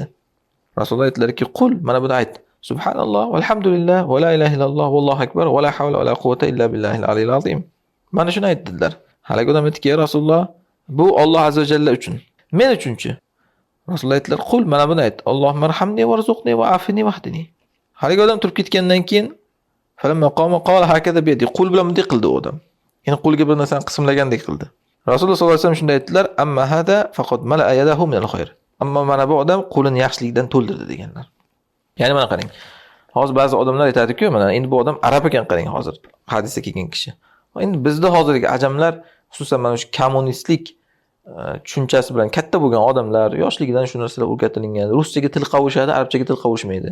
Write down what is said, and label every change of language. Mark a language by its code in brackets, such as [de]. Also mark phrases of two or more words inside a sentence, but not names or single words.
[uz] Rasululloh aytdilarki, qul, mana buni ayt. [ar] سبحان الله والحمد لله ولا إله إلا الله والله أكبر ولا حول ولا قوة إلا بالله العلي العظيم. [uz] Mana shuni aytdilar. Haligi odam aytdiki, Rasululloh, bu Alloh [ar] عز وجل [uz] uchun. Men uchunchi? Rasululloh aytdilar, qul, mana buni ayt. [ar] اللهم ارحمني وارزقني وعافني واهدني. [uz] Haligi odam turib ketgandan keyin [ar] فلما قام قال هكذا بيده. [uz] Qul bilan bunday qildi u odam. Ya'ni qo'lga bir narsani qismlagandek qildi. Rasululloh [ar] صلى الله عليه وسلم [uz] shunday aytdilar, [ar] أما هذا فقد ملأ يده من الخير. [uz] Ammo mana bu odam qo'lini yaxshilikdan to'ldirdi deganlar. Ya'ni mana qarang. Hozir ba'zi odamlar aytadi-ku, mana endi bu odam arab ekan qarang hozir hadisga kelgan kishi. Endi bizda hozirgi ajamlar, xususan mana shu kommunistlik tushunchasi bilan katta bo'lgan odamlar yoshligidan shu narsalar o'rgatilgan, ruschaga til qovushadi, arabchaga til qovushmaydi.